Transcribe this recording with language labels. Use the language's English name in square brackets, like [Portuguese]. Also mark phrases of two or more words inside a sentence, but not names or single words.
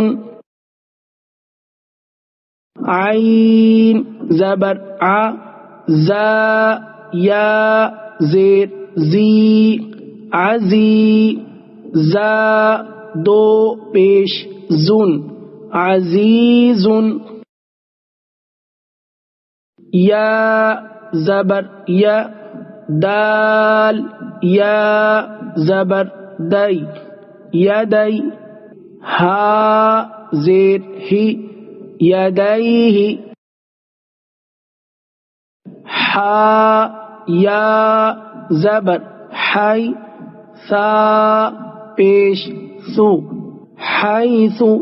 [Urdu] عین زبر ع زا یا زیر زی عزی زا دو پیش زن عزیز یا زبر یا دال یا زبر دئی یدئی ہا زیر ہی یدیہ ہا یا زبر حی ثا پیش سو حیث